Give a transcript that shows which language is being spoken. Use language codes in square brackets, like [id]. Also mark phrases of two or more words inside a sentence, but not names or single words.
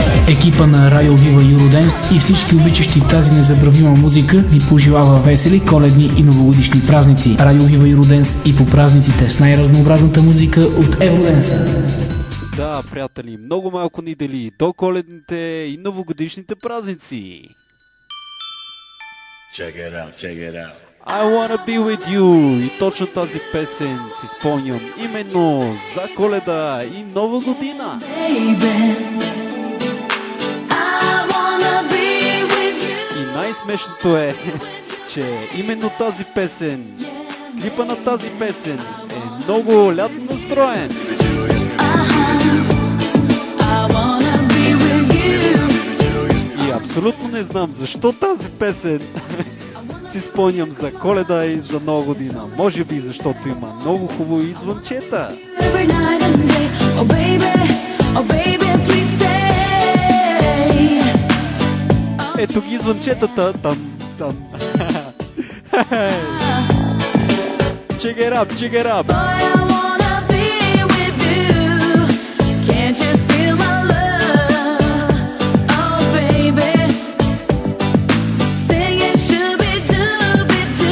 [bg] Екипа на Радио Вива Eurodance и всички обичащи тази незабравима музика ви пожелава весели коледни и новогодишни празници. Радио Вива Eurodance и по празниците с най-разнообразната музика от Евроденса. Да, приятели, много малко ни дели до коледните и новогодишните празници. [en] Check it out, check it out. I wanna be with you. [bg] И точно тази песен си спомням именно за Коледа и Нова година. [en] Baby, I wanna be with you. [bg] И най-смешното е, че именно тази песен, клипа на тази песен е много лятно настроен. [en] I wanna be with you. [bg] И абсолютно не знам защо тази песен си спомням за Коледа и за Нова година. Може би защото има много хубави звънчета. [en] Every night and day. Oh baby, please stay. [bg] Ето ги звънчетата. Там. [en] Check it up, check it up. Boy, I wanna be with you. Can't you feel my love? Oh baby, sing it should be do.